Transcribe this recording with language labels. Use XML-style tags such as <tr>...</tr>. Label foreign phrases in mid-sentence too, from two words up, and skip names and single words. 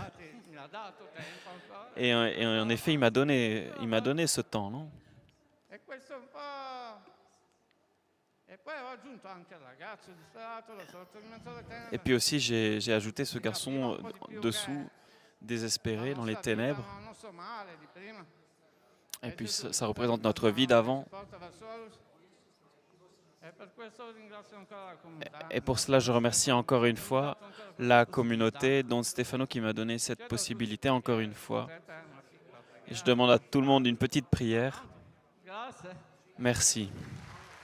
<fr>Et en effet, il m'a donné ce temps, non? Et puis aussi, j'ai ajouté ce garçon dessous, désespérés dans les</fr> <it>nostra vita,</it> <fr>ténèbres.</fr> <it>il nostro male di prima.</it> <fr>Et</fr> <it>E</it> <fr>puis</fr> <it>Gesù</it> <fr>ça</fr> <it>ci</it> <fr>représente</fr> <it>porta</it> <fr>notre vie</fr> <it>davanti,</it> <fr>d'avant.</fr> <it>ci porta verso la luce. E per questo ringrazio ancora la comunità.</it> <fr>Et pour cela, je remercie encore une fois la communauté, dont Stefano, qui m'a donné cette possibilité encore une fois. Et je demande à tout le monde une petite prière.</fr> <it>Grazie.</it> <fr>Merci.</fr>